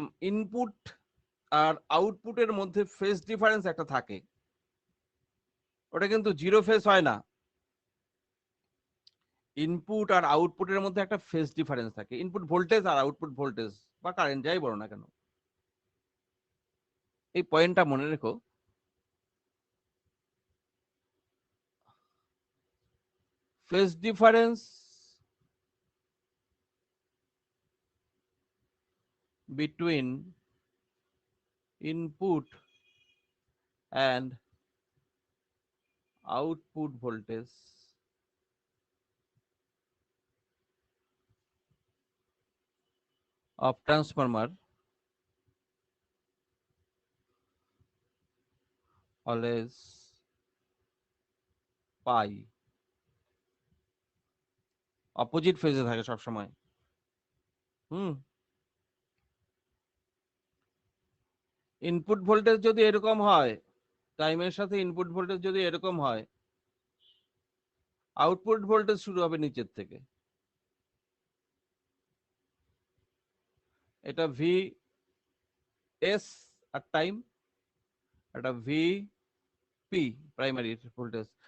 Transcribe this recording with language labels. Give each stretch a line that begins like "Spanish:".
Bangla: Input আর আউটপুটের মধ্যে phase difference একটা থাকে, ওটা কিন্তু জিরো ফেজ হয় না। ইনপুট আর আউটপুটের মধ্যে একটা ফেজ ডিফারেন্স থাকে, ইনপুট ভোল্টেজ আর আউটপুট ভোল্টেজ বা কারেন্ট যাই বলো না কেন, এই পয়েন্টটা মনে রেখো।
English: phase difference between input and output voltage of transformer always pi,
Bangla: opposite ফেজে থাকে সব সময়। ইনপুট ভোল্টেজ যদি এরকম হয়, টাইমের সাথে ইনপুট ভোল্টেজ যদি এরকম হয়, আউটপুট ভোল্টেজ শুরু হবে নিচের থেকে। এটা ভি এস আর টাইম, এটা ভি পি প্রাইমারি ভোল্টেজ।